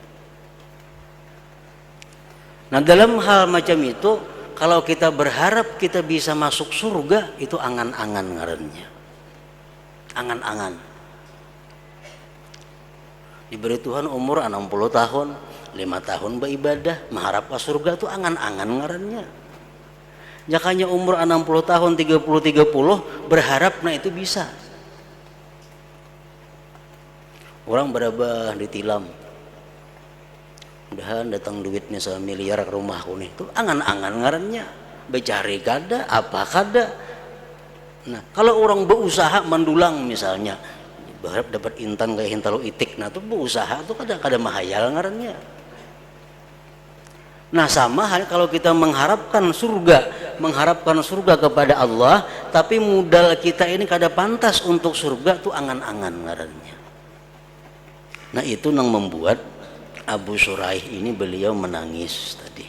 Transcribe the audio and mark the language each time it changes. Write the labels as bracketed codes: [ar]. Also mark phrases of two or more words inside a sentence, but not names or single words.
[bjn] Nah, dalam hal macam itu, kalau kita berharap kita bisa masuk surga, itu angan-angan ngarannya. Angan-angan. Diberi Tuhan umur 60 tahun, 5 tahun beribadah, mengharap ke surga, itu angan-angan ngarannya. Jakanya umur 60 tahun, 30 berharap, nah itu bisa. Orang berabah ditilam, udahan datang duitnya 1 miliar ke rumahku nih, itu angan-angan ngarannya. Becari kada, apa kada. Nah, kalau orang berusaha mendulang misalnya, berharap dapat intan kayak hintalo itik, nah itu berusaha itu kada mahayal ngarannya. Nah, sama hal kalau kita mengharapkan surga kepada Allah, tapi modal kita ini kada pantas untuk surga, itu angan-angan ngarannya. [id] Nah, itu yang membuat Abu Shuraih ini beliau menangis tadi.